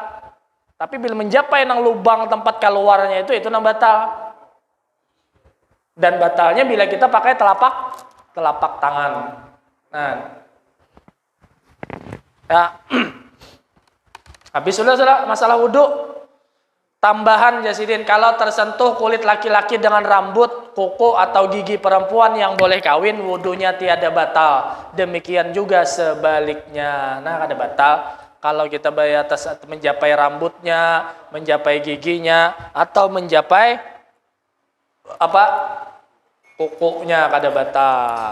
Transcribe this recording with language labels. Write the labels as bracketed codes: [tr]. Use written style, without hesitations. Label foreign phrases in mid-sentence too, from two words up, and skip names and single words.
[bjn] Tapi bila menjapai nang lubang tempat keluarnya itu nang batal. [id] Dan batalnya bila kita pakai telapak tangan. Nah. Ya. Habis sudah masalah wudu. Tambahan Jasidin, kalau tersentuh kulit laki-laki dengan rambut, kuku atau gigi perempuan yang boleh kawin, wudunya tiada batal. [bjn] Demikian juga sebaliknya. Nah, ada batal kalau kita batas menjapai rambutnya, menjapai giginya, atau menjapai kukunya kada batal.